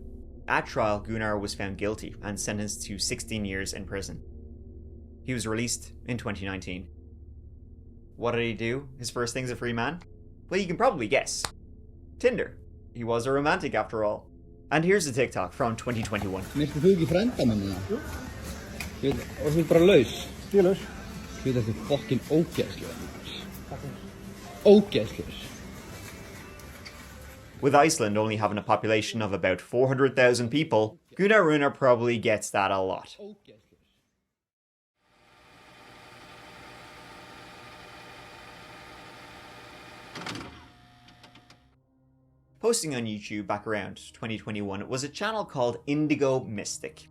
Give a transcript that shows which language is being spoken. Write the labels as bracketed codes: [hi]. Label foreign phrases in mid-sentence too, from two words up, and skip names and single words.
[en] At trial, Gunnar was found guilty and sentenced to 16 years in prison. He was released in 2019. What did he do? His first thing as a free man? Well, you can probably guess. Tinder. He was a romantic after all. And here's a TikTok from 2021. [is] Minnstu þú ekki frænda minni það? Jú. Og þú bara laus? Ég laus. Þetta er fucking ógeðslegur. Ógeðslegur. [en] With Iceland only having a population of about 400,000 people, Gunnar Runar probably gets that a lot. Posting on YouTube back around 2021 was a channel called Indigo Mystic.